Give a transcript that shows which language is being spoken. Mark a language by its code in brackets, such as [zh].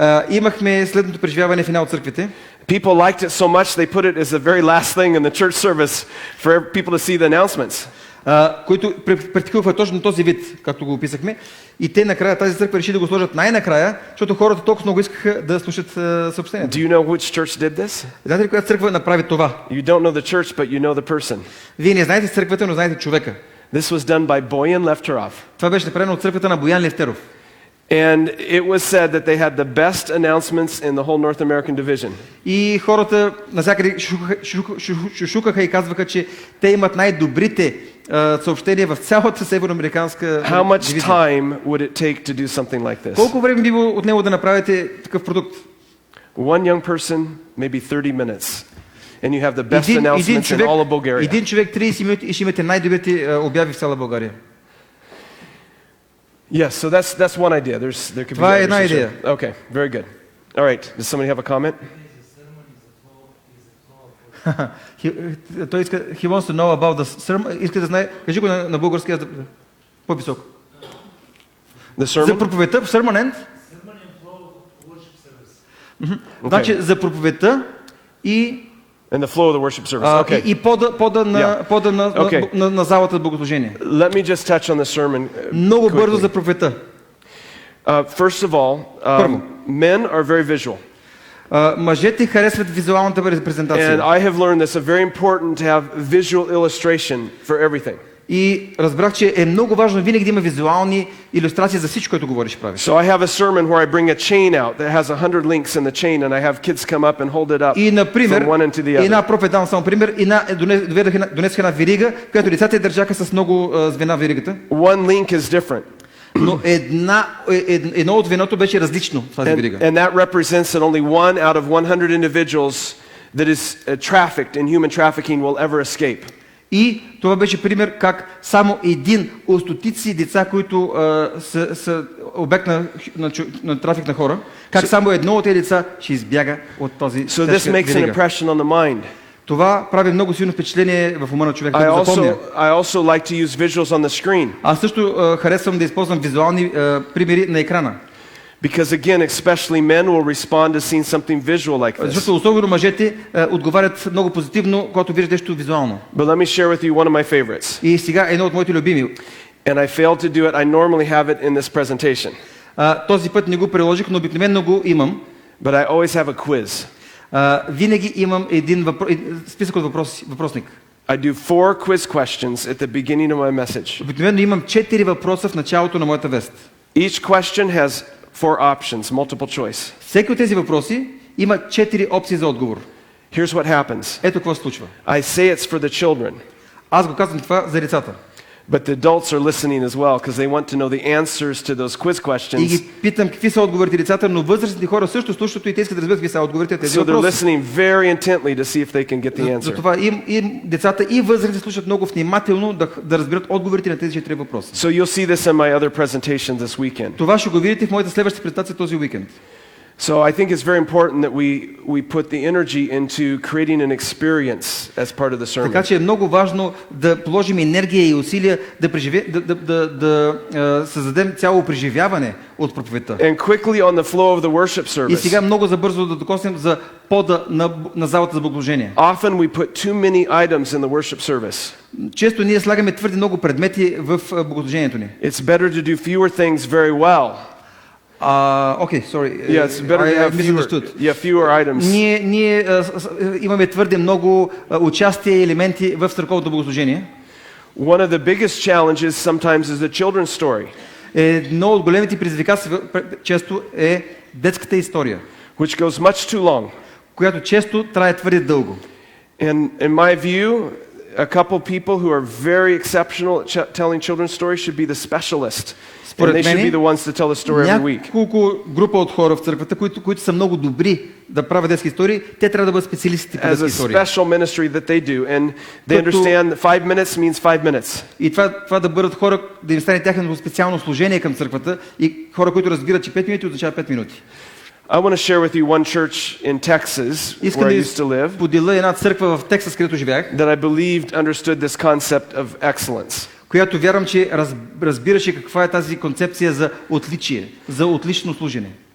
[bg] Имахме следното преживяване в една от църквите. [en] People liked it so much they put it as the very last thing in the church service for people to see the announcements. [bg] Които практикуваха точно този вид, както го описахме, и те накрая тази църква реши да го сложат най-накрая, защото хората толкова много искаха да слушат съобщението. [en] Do you know which church did this? [bg] Знаете ли коя църква направи това? [en] You don't know the church, but you know the person. [bg] Вие не знаете църквата, но знаете човека. [en] This was done by Boyan Lefterov. [bg] Това беше направено от църквата на Боян Левтеров. [en] And it was said that they had the best announcements in the whole North American division. [bg] И хората навсякъде шушукаха и казваха, че те имат най-добрите съобщения в цялата североамериканска дивизия. [en] How much time would it take to do something like this? [bg] Колко време би било от него да направите такъв продукт? [en] One young person, maybe 30 minutes. And you have the best announcements in all of Bulgaria. [bg] Един човек 30 минути и ще имате най-добрите обяви в цяла България. [en] Yes, so that's one idea. There could be others. Sure. Okay, very good. All right, does somebody have a comment? He wants to know about the sermon. [bg] Иска да знае, кажи го на български, по-високо. [en] The sermon? [bg] За проповедта, sermon end? [en] Sermon and flow of worship service. [bg] Значи за проповедта и [en] And the flow of the worship service. Okay. [bg] И пода на залата богослужение. [en] Let me just touch on the sermon. [bg] Много бързо за проповедта. [en] First of all, men are very visual. [bg] Мъжете харесват визуалната репрезентация. [en] And I have learned this very important to have visual illustration for everything. [bg] И разбрах, че е много важно винаги да има визуални илюстрации за всичко, което говориш, правиш. [en] So I have a sermon where I bring a chain out that has 100 links in the chain and I have kids come up and hold it up from one end to the other. [bg] Една проповед давам само пример, донесох една верига, която децата държаха с много звена в веригата. [en] One link is different. [bg] Но едно от звеното беше различно в тази верига. [en] And that represents that only one out of 100 individuals that is trafficked in human trafficking will ever escape. [bg] И това беше пример как само един от стотици деца, които са обект на трафик на хора, как само едно от тези деца ще избяга от този тежка верига. Това прави много силно впечатление в ума на човека, да запомня. [en] Like [bg] Аз също харесвам да използвам визуални примери на екрана. [en] Because again, especially men will respond to seeing something visual like this. [bg] Защото особено мъжете отговарят много позитивно, когато виждат нещо визуално. [en] But let me share with you one of my favorites. [bg] И сега едно от моите любими. [en] And I failed to do it. I normally have it in this presentation. [bg] Този път не го приложих, но обикновено го имам. [en] But I always have a quiz. [bg] Винаги имам един списък от въпросник. [en] I do 4 quiz questions at the beginning of my message. [bg] Обикновено имам 4 въпроса в началото на моята вест. [en] Each question has 4 options, multiple choice. [bg] Всеки от тези въпроси има 4 опции за отговор. [en] Here's what happens. [bg] Ето какво се случва. [en] I say it's for the children. [bg] Аз го казвам това за децата. [en] But the adults are listening as well because they want to know the answers to those quiz questions. [bg] И ги питам какви са отговорите децата, но възрастните хора също слушат и те искат да разберат какви са отговорите на тези [en] So they're [bg] въпроси. [en] listening very intently to see if they can get the answer. [bg] Затова и децата и възрастните слушат много внимателно да разберат отговорите на тези 4 въпроса. [en] So you'll see this in my other presentation this weekend. [bg] Това ще го видите в моята следваща презентация този уикенд. [en] So I think it's very important that we put the energy into creating an experience as part of the sermon. [bg] Така че е много важно да положим енергия и усилия да създадем цяло преживяване от проповедта. [en] And quickly on the flow of the worship service. [bg] И сега много забързо да докоснем за пода на залата за богослужение. [en] Often we put too many items in the worship service. [bg] Често ние слагаме твърде много предмети в богослужението ни. [en] It's better to do fewer things very well. Okay, sorry. Yeah, it's better to have fewer items. [bg] Ние имаме твърде много участие и елементи в църковното богослужение. [en] One of the biggest challenges sometimes is the children's story. [bg] Едно от големите предизвикателства често е детската история, [en] which goes much too long. [bg] Която често трае твърде дълго. [en] And in my view, a couple people who are very exceptional at telling children's stories should be the specialist. And they should be the ones to tell the story every week. [bg] Няколко група от хора в църквата, които са много добри да правят детски истории, те трябва да бъдат специалисти по детски истории. [en] As a special ministry that they do, and they understand that 5 minutes means 5 minutes. [bg] И това да бъдат хора, да им стане тяхното специално служение към църквата и хора, които разбират, че 5 минути означава 5 минути. [en] I want to share with you one church in Texas where I used to live. [bg] Поделя една църква в Тексас, където живеях. [en] That I believed understood this concept of excellence. [bg] Която вярвам, че разбираше каква е тази концепция за отличие, за отлично служене.